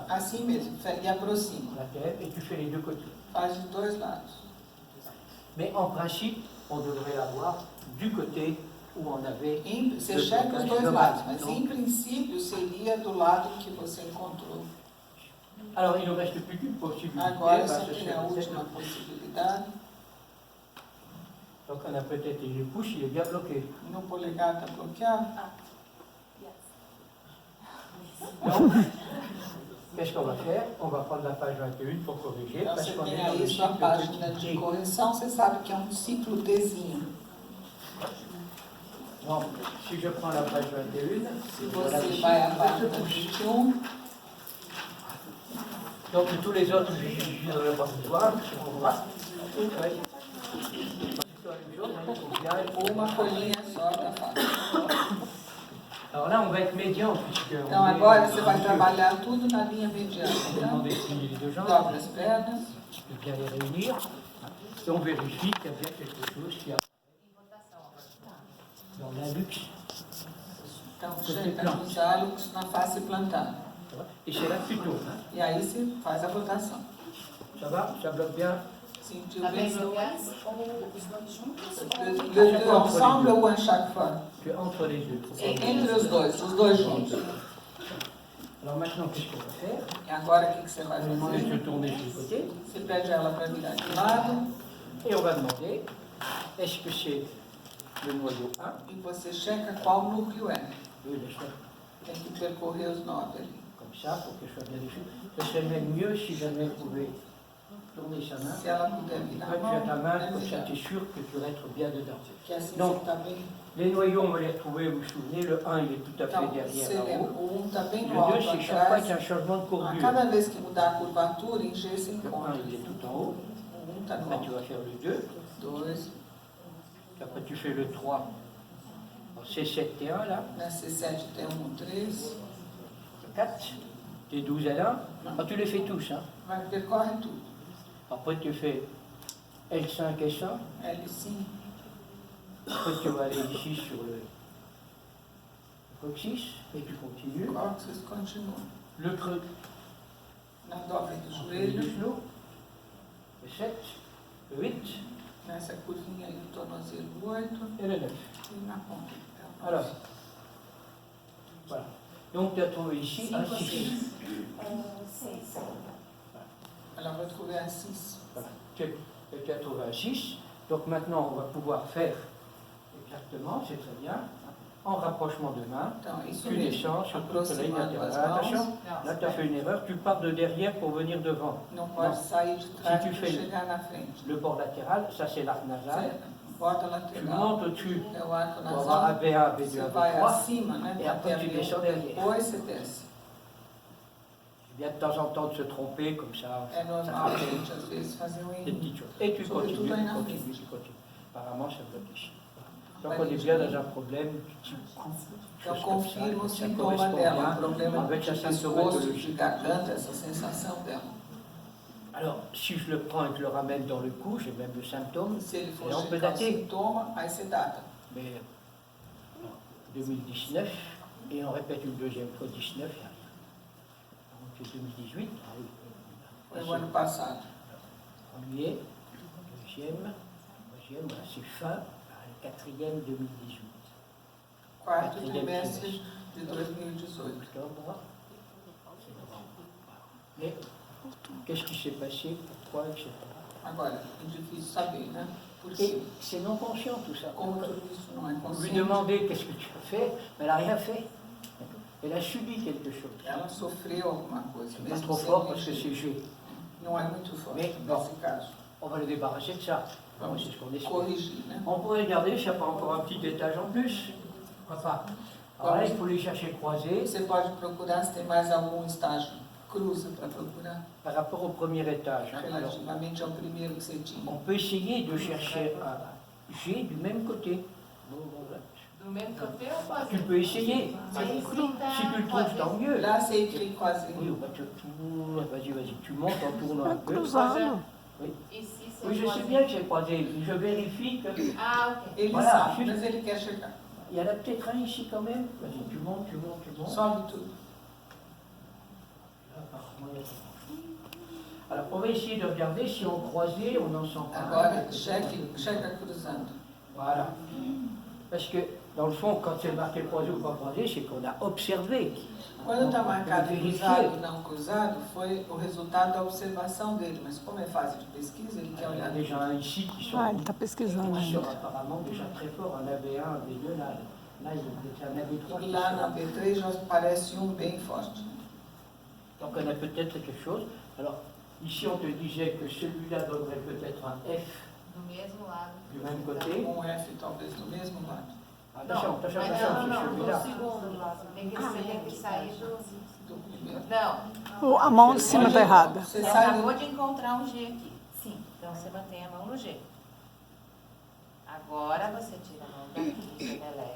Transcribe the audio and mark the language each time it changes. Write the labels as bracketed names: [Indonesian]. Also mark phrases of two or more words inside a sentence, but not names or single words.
[Portuguese] Assim mesmo, e aproxima. [French] La tête, et tu fais les deux côtés. [Portuguese] Faz de dois lados. [French] Mais en principe, on devrait l'avoir du côté où on avait. [Portuguese] Você checa os dois lados, mas em princípio seria do lado que você encontrou. [French] Alors, il ne reste plus qu'une possibilité. [Portuguese] Agora só tem a última possibilidade. [French] Donc on a peut-être le pouce, il est bien bloqué. [Portuguese] No polegar está bloqueado. [French] Donc, qu'est-ce qu'on va faire? On va prendre la page 21 pour corriger. [Portuguese] Então [French] Parce [Portuguese] você [French] qu'on est [Portuguese] tem [French] dans le [Portuguese] aí sua [French] cycle [Portuguese] página [French] petit [Portuguese] de [French] D. [Portuguese] correção, você sabe que é um ciclo Dzinho. [French] Donc, si je prends la page 21, [Portuguese] Se [French] voilà [Portuguese] você [French] ici, [Portuguese] vai à [French] je [Portuguese] página [French] touche. [Portuguese] 21, [French] Donc tous les autres, je ne vais pas vous voir. Ouais. [Portuguese] uma folhinha só está fácil. [French] Alors là, on va être médian, puisque [Portuguese] Então agora você vai trabalhar tudo na linha mediana. [French] on [Portuguese] Então, [French] demande les deux jambes, [Portuguese] dobra as pernas. [French] de bien les réunir, et on vérifie qu'il y a bien quelque chose qui apparaît dans l'index. [Portuguese] Então, chega nos hálogos na face plantar. [French] Et c'est là que tu tournes. Hein. [Portuguese] E aí você faz a rotação. [French] Ça va? Ça bloque bien? [Portuguese] Sentiu Tá bem? bem bloqueados? Ou os dois juntos? [French] Les deux ensemble ou un chaque fois? Tu es entre les deux. [Portuguese] Entre os dois juntos. [French] Alors maintenant, qu'est-ce qu'on va faire? [Portuguese] E agora o que você vai [French] On va demander de [Portuguese] fazer? [French] se tourner du côté, [Portuguese] Você pede ela para virar de lado [French] et on va demander, est-ce que c'est le noyau 1? [Portuguese] e você checa qual núcleo é. [French] Oui, bien sûr. [Portuguese] Tem que percorrer os 9 ali. [French] Comme ça, pour que je sois bien dessus. Ce serait même mieux si jamais elle pouvait tourner sa main. [Portuguese] Se ela puder virar [French] Toi, [Portuguese] a [French] tu as ta [Portuguese] mão, [French] main, [Portuguese] é [French] comme ça, [Portuguese] melhor. [French] tu es sûr que tu restes bien dedans. [Portuguese] Que assim Não. você está bem. [French] Les noyaux, on va les retrouver, vous vous souvenez, le 1, il est tout à fait [Portuguese] Então, [French] derrière [Portuguese] você lembra, [French] là-haut. [Portuguese] o 1 está bem [French] Le [Portuguese] no [French] 2, [Portuguese] alto [French] c'est chaque fois qu'il y a [Portuguese] atrás. [French] un changement de [Portuguese] A [French] courbure. [Portuguese] cada vez que mudar a curvatura, em G se [French] Le 1, [Portuguese] encontra. [French] il est tout en haut. [Portuguese] O 1 está no [French] Là, tu [Portuguese] alto. [French] vas faire le 2. [Portuguese] 2. [French] Après, tu fais le 3. C7, T1, là. [Portuguese] Na C7 tem 1, 3. 4. [French] T12, L1. Ah, tu les fais tous. Hein. [Portuguese] Vai, percorre tudo. [French] Après, tu fais L5, S1. [Portuguese] L5. [French] Après, tu vas aller ici sur le coccyx et tu continues. [Portuguese] Cóccix continua. [French] Le creux [Portuguese] Na dobra do [French] du [Portuguese] joelho, [French] genou. Le 7, le 8 [Portuguese] nessa curvinha aí do tornozelo 8 [French] et le 9. [Portuguese] e na ponta. Então, [French] Alors, voilà. Donc, tu as trouvé ici un 6. 6. [Portuguese] ela vai trouver a 6. [French] Voilà. Tu as trouvé un 6. Donc, maintenant, on va pouvoir faire exactement, c'est très bien, en rapprochement de main. [Portuguese] Então, é isso [French] Tu [Portuguese] mesmo. [French] descends sur toute la ligne [Portuguese] Aproximando as [French] latérale. Attention, [Portuguese] mãos. [French] là, tu as fait une erreur. Tu pars de derrière pour venir devant. [Portuguese] Não pode sair de trás [French] tu [Portuguese] para [French] fais- [Portuguese] chegar na frente. [French] Le bord latéral, ça, c'est l'arc nasal. [Portuguese] Certo? Borda [French] Tu [Portuguese] lateral [French] montes au-dessus [Portuguese] é o arco [French] pour avoir [Portuguese] nasal. [French] AB1, B2, [Portuguese] Você vai [French] AB3. [Portuguese] acima, né? E Para [French] après, [Portuguese] ter [French] tu [Portuguese] a [French] descends derrière. [Portuguese] depois você desce. [French] Il y a de temps en temps de se tromper comme ça. [Portuguese] É [French] Ça [Portuguese] normal a [French] fait [Portuguese] gente às vezes fazer um [French] des [Portuguese] erro. [French] petites choses. Et tu Surtout continues, dans tu une continues, armée. tu continues. Apparemment, ça bloque ici. Donc, on est bien dans un problème du type cou. [Portuguese] Então, [French] chose comme ça. [Portuguese] confirma o [French] Ça [Portuguese] sintoma [French] correspond [Portuguese] dela, o [French] bien [Portuguese] problema [French] avec [Portuguese] de [French] la [Portuguese] pescoço, de [French] symptomatologie. [Portuguese] garganta, essa sensação dela. [French] Alors, si je le prends et que je le ramène dans le cou, j'ai même le symptôme. [Portuguese] Se ele for [French] Et on peut [Portuguese] checar o [French] dater. [Portuguese] sintoma, aí você data. [French] Mais 2019, et on répète une deuxième fois 19, il y a rien. Donc 2018, ah oui. [Portuguese] Foi o ano passado. [French] Premier, deuxième, troisième, voilà, c'est fin, le quatrième 2018. [Portuguese] Quarto [French] Quatrième [Portuguese] trimestre [French] trimestre. [Portuguese] de 2018. [French] Octobre, c'est novembre. Mais qu'est-ce qui s'est passé, pourquoi, etc. [Portuguese] Agora, é difícil saber, né? Por [French] Et [Portuguese] quê? [French] c'est non conscient tout ça. [Portuguese] Como tudo isso não é [French] Vous lui [Portuguese] consciente, [French] demandez qu'est-ce que tu as fait, mais elle n'a rien fait. Elle a subi quelque chose. [Portuguese] ela sofreu alguma coisa, [French] C'est pas [Portuguese] mesmo [French] trop [Portuguese] sem [French] fort parce que [Portuguese] mexer. [French] c'est G. [Portuguese] Não é muito forte [French] Mais, [Portuguese] nesse caso. [French] On va le débarrasser de ça. Enfin, c'est ce qu'on espère. [Portuguese] Corrigir, né? [French] On pourrait regarder s'il n'y a pas encore un petit étage en plus. Pourquoi pas? Alors là, il faut les chercher croisés. [Portuguese] Você pode procurar se tem mais algum estágio cruza para procurar, [French] par rapport au premier étage. Hein. Alors, [Portuguese] relativamente ao primeiro que você tinha. [French] on peut essayer de chercher un G du même côté. [Portuguese] Do mesmo côté ou quase? [French] Tu peux essayer. [Portuguese] Sim, sim, tá. [French] Si tu le trouves, tant mieux. Là, c'est écrit quase. Oui, bah, tu tournes, vas-y, tu montes en tournant un peu. [Portuguese] Cruzado. [French] Ici, c'est Oui, je sais croisé. bien que c'est croisé. Je vérifie que... Ah, ok. [Portuguese] Ele [French] Voilà, [Portuguese] sabe, [French] juste- [Portuguese] mas ele quer checar. [French] Il y en a peut-être un ici quand même. Vas-y, tu montes. [Portuguese] Sobe tudo. [French] Apparemment, il y a pas. Alors, on va essayer de regarder si on croisait, on en sent pas. [Portuguese] Agora, checa cruzando. [French] Voilà. Parce que, dans le fond, quand c'est marqué croisé ou pas croisé, c'est qu'on a observé. [Portuguese] Quando está Vamos marcado verificar. cruzado e não cruzado, foi o resultado da observação dele. Mas como é fase de pesquisa, ele quer [French] Il y en a [Portuguese] olhar. [French] déjà un ici qui sont, [Portuguese] Ah, ele está pesquisando [French] qui sont [Portuguese] ainda. [French] apparemment déjà très forts. Un AB1, un AB2, là il y en avait trois qui [Portuguese] Lá na [French] sont. [Portuguese] B3 já parece um bem forte. [French] Donc on a peut-être quelque chose. Alors, ici on te disait que celui-là donnerait peut-être un F [Portuguese] Do mesmo lado. [French] du même côté. [Portuguese] Um F talvez do mesmo lado. [French] Attention, [Portuguese] Não, [French] c'est [Portuguese] do [French] celui-là. [Portuguese] segundo lado. Tem que sair do... Do primeiro. Não, A mão de cima está errada. Você você sai acabou de encontrar um G aqui. Sim, então você mantém a mão no G. Agora você tira a mão daqui, você deleta.